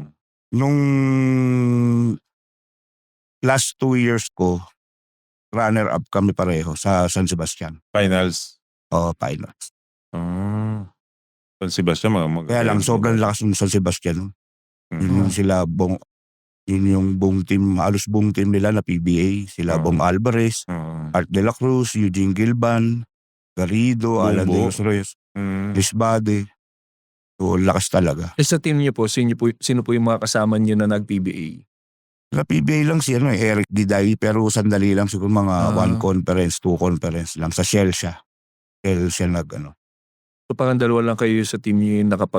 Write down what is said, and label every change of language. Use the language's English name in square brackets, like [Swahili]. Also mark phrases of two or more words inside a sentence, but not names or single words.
[Filipino] Nung [English] last 2 years [Filipino] ko, runner-up kami pareho sa San Sebastian. Finals? Finals. San Sebastian, Kaya lang, sobrang lakas ng San Sebastian. Yun yung sila Bong, yun yung buong team, halos buong team nila na PBA. Sila Bong Alvarez, Art de la Cruz, Eugene Gilban, Garrido, Alan de los Reyes, Lisbade. So, lakas talaga. Sa team niyo po, sino po yung mga kasama niyo na nag-PBA? Sa PBA lang si Eric Diday, pero sandali lang siguro mga 1 conference, 2 conference lang. Sa Shell siya. Shell siya So parang dalawa lang kayo sa team niyo yung nakapag...